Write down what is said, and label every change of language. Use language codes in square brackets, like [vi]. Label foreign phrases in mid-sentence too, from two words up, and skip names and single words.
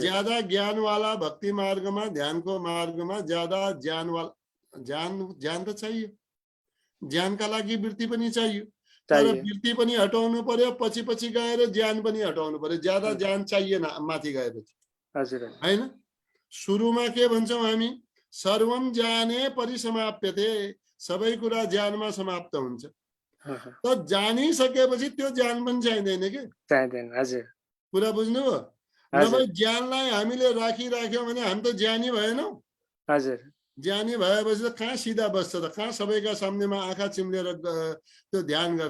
[ne] ज्यादा ज्ञानवाला भक्ति मार्गमा, ध्यानको मार्गमा ज्यादा ज्ञानवाला, ज्ञान त चाहियो, ज्ञानका लागि वृत्ति पनि चाहियो, तर चाहियो वृत्ति पनि हटाउनु पर्यो, पछि पछि गएर ज्ञान पनि हटाउनु पर्यो। ज्यादा ज्ञान चाहिएन माथि गएपछि हजुर हैन। सुरुमा के भन्छौँ हामी? [sa] सर्वम ज्ञाने परिसमाप्यते, [ne] सबै कुरा ज्ञानमा समाप्त हुन्छ। त जानिसकेपछि त्यो ज्ञान पनि चाहिँदैन के? चाहिँदैन हजुर कुरा बुझ्नुभयो? हजुर नभए ज्ञानलाई हामीले राखिराख्यौँ भने हामी त ज्ञानी भएनौँ। हजुर ज्ञानी भएपछि त कहाँ सिधा बस्छ त? कहाँ सबैका सामनेमा आँखा चिम्लेर त्यो ध्यान गर्छ?